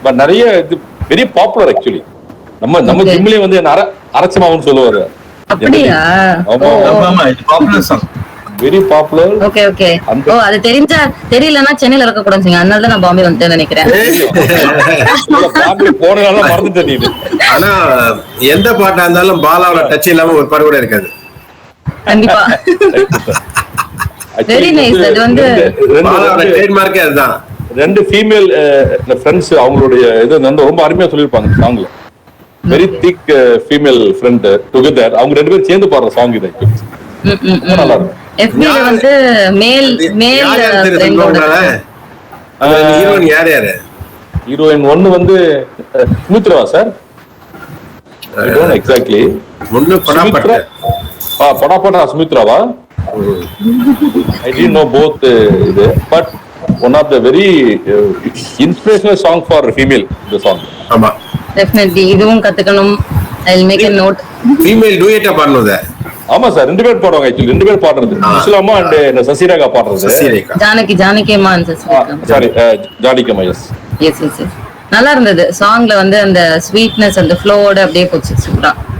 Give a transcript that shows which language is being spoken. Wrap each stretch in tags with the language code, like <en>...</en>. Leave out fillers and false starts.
<en>But</en> <ta>நிறைய</ta> <en>very popular actually.</en> <ta>நம்ம ஜிம்லயே வந்து அரச்சமாவுன்னு சொல்லுவாரு. அப்படியா? ஆமா, இது popular song,</ta> <en>Very popular. Okay okay.</en> <ta>ஓ, அது தெரியலன்னா சென்னையில இருக்க கூடாதுங்க, அதனால தான் நான் பாம்பே வந்துட்டேன்னு நினைக்கிறேன். பாம்பே போனதால மறந்துட்டேன் நீ. ஆனா எந்த பாட்டா இருந்தாலும் பாலாவோட டச் இல்லாம ஒரு பாட்டு கூட இருக்காது. கண்டிப்பா. Very nice. அது வந்து பாலாவோட ட்ரேட்மார்க்கே அதுதான். ரெண்டு ஃபீமேல் ஃப்ரெண்ட்ஸ் அவங்களுடைய இது வந்து ரொம்ப அருமையா சொல்லிருப்பாங்க சாங்ல.</ta> <en>very thick female friend together,</en> <ta>அவங்க ரெண்டு பேரும் சேர்ந்து பாடுற சாங் இது. நல்லா இருக்கும். FB ல வந்து மேல் ஃப்ரெண்டோட ஹீரோயின் யாரு? ஹீரோயின் ஒன்னு வந்து Sumitra sir.</ta> <en>I don't know exactly.</en> <ta>ஒன்னு படாபட்டா. படாபட்டா சுமித்ராவா?</ta> <en>I didn't know both இது, but one of the very inspirational song for female, the song.</en> <ta>ஆமா, definitely இதுவும் கத்துக்கணும்.</ta> <en>I'll make a note.</en> <ta>Female டூயட்டா பாடுனது. ஆமா சார், ரெண்டு பேர் பாடுவாங்க ஆக்சுவலி, ரெண்டு பேர் பாடுறது. இஸ்லாமா அண்ட் சசிரேகா பாடுறது. ஜானகி அம்மா and சசிரேகா. சாரி, ஜானகி அம்மா. எஸ். நல்லா இருந்தது சாங்ல வந்து அந்த ஸ்வீட்னஸ் அந்த ஃப்ளோவோட அப்படியே போச்சு. சூப்பரா.</ta>